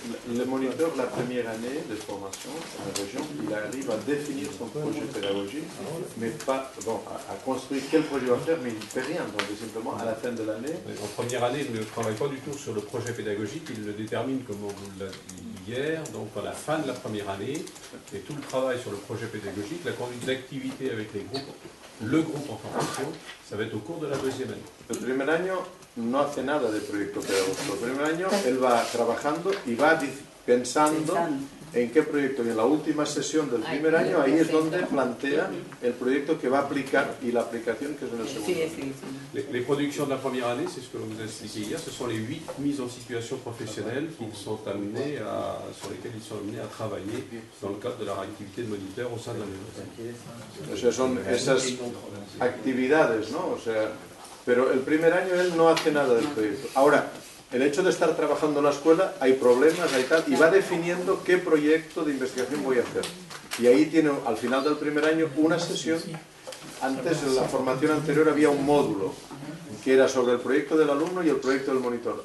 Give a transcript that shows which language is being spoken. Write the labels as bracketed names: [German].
[French] Le moniteur, la première année de formation en la région, il arrive à définir son projet pédagogique, mais pas à construire quel projet il va faire, mais il ne fait rien, donc simplement à la fin de l'année. En première année, il ne travaille pas du tout sur le projet pédagogique, il le détermine comme on vous l'a dit hier, donc à la fin de la première année, et tout le travail sur le projet pédagogique, la conduite d'activité avec les groupes, le groupe en formation, ça va être au cours de la deuxième année. [Spanish] El primer año no hace nada de proyecto pedagógico. El primer año él va trabajando y va pensando en qué proyecto. Y en la última sesión del primer año, ahí es donde plantea el proyecto que va a aplicar y la aplicación que es en el segundo año. [French] Les productions de la première année, c'est ce que l'on vous a expliqué hier, ce sont les 8 mises en situation professionnelle sur lesquelles ils sont amenés à travailler dans le cadre de leur activité de moniteur au sein de la université. [Spanish] O sea, son esas actividades, ¿no? O sea, pero el primer año él no hace nada del proyecto. Ahora, el hecho de estar trabajando en la escuela, hay problemas, hay tal, y va definiendo qué proyecto de investigación voy a hacer. Y ahí tiene, al final del primer año, una sesión. Antes, en la formación anterior, había un módulo que era sobre el proyecto del alumno y el proyecto del monitor.